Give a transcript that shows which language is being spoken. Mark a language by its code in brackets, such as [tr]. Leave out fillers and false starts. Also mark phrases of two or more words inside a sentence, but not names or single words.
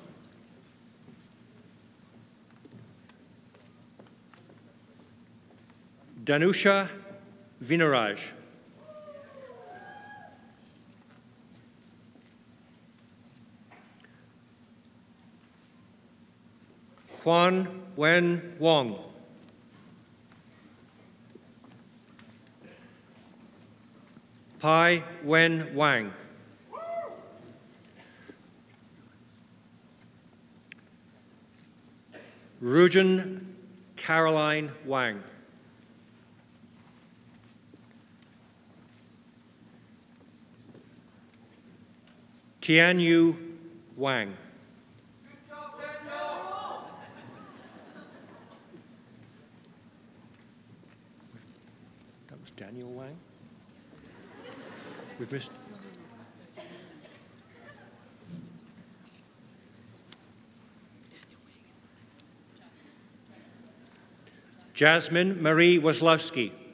[en] Danusha Vinaraj. Huan Wen Wong. Pai Wen Wang. Rujan Caroline Wang. Tianyu Wang. That was Daniel Wang. We've missed. Jasmine Marie Waslowski.